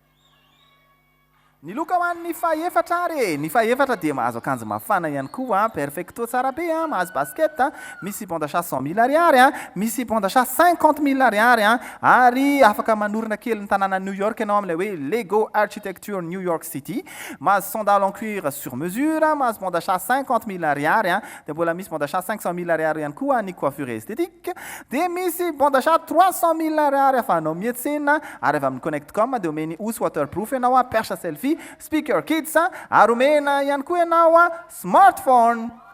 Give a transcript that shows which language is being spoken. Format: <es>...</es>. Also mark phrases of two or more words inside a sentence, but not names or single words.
<mg>Ny loka ho an'ny fahaefatra ary ny fahaefatra dia mahazo akanjo mafana ihany koa perfecto tsara be mahazo basket misy</mg> <fr>bon d'achat</fr> <mg>100 000 ariary misy</mg> <fr>bon d'achat</fr> <mg>50 000 ariary ary afaka manorina kely ny tanàna New York ianao amin'ilay hoe Lego Architecture New York City mahazo</mg> <fr>sandales en cuir sur mesure</fr> <mg>mahazo</mg> <fr>bon d'achat</fr> <mg>50 000 ariary dia mbola misy</mg> <fr>bon d'achat</fr> <mg>500 000 ariary ihany koa ny</mg> <fr>coiffure esthétique</fr> <mg>dia misy</mg> <fr>bon d'achat</fr> <mg>300 000 ariary afahanao mietsena ary avy amin'ny Connectcom dia omeny housse waterproof ianao perche</mg> <en>selfie speaker kids</en> <mg>ary omena ihany koa ianao smartphone.</mg>